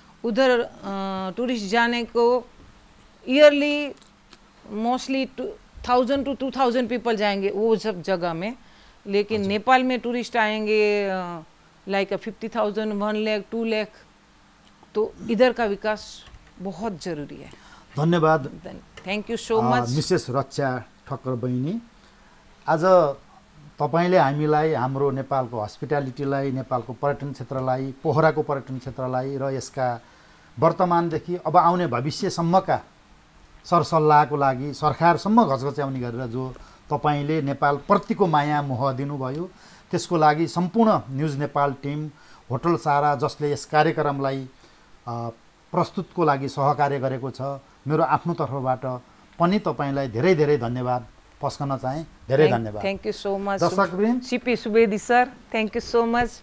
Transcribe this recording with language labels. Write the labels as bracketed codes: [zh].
[hi] उधर टूरिस्ट जाने को ईयरली मोस्टली 1000 to 2000 पीपल जाएंगे वो सब जगह में, लेकिन नेपाल में टूरिस्ट आएंगे लाइक 50,000, 1 लाख, 2 लाख। तो इधर का विकास बहुत जरूरी है। धन्यवाद। [en] thank you so much [ne] Mrs रक्षा ठक्कर बहिनी। आज तपाईँले हामीलाई हाम्रो नेपालको हस्पिटालिटीलाई, नेपालको पर्यटन क्षेत्रलाई, पोखराको पर्यटन क्षेत्रलाई र यसका वर्तमानदेखि अब आउने भविष्यसम्मका सरसल्लाहको लागि सरकारसम्म घचघच्याउने गरेर जो तपाईँले नेपालप्रतिको माया मोह दिनुभयो, त्यसको लागि सम्पूर्ण न्युज नेपाल टिम, होटल सारा जसले यस कार्यक्रमलाई प्रस्तुतको लागि सहकार्य गरेको छ, मेरो आफ्नो तर्फबाट पनि तपाईँलाई धेरै धेरै धन्यवाद पस्कन चाहेँ। धेरै धन्यवाद। [en] thank you so much [ne] दर्शकवृन्द, [en] CP Subedi sir, thank you so much.